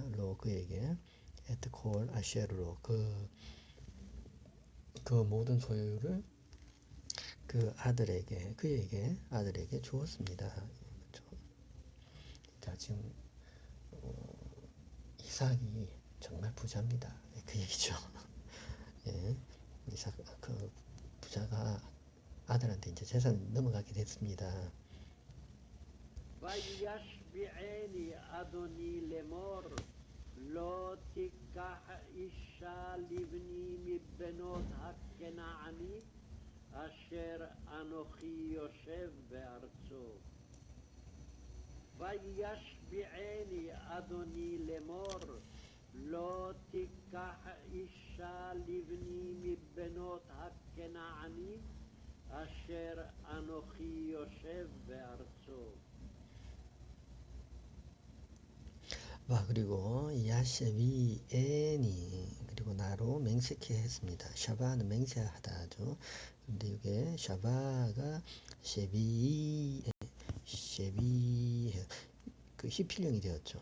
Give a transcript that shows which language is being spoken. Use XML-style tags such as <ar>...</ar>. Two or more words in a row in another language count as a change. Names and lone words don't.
<ko>로 그에게</ko> <he>את כל אשר לו</he> <ko>그 모든 소유를 그 그에게 아들에게 주었습니다. 그쵸? 자, 지금 이삭이 정말 부자입니다. 그 얘기죠. 예, 이삭 그 부자가 아들한테 이제 재산 넘어가게 됐습니다.</ko> <he>וישביעני אדוני לאמור לא תיקח אישה לבני מבנות הכנעני אשר אנוכי יושב בארצו. וישביעני אדוני לאמור לא תיקח אישה לבני מבנות הכנעני אשר אנוכי יושב בארצו.</he> <ko>와, 그리고 야쉐비엔이 그리고 나로 맹세케 했습니다. 샤바는 맹세하다죠. 근데 이게 샤바가 쉐비 그 히필령이 되었죠.</ko>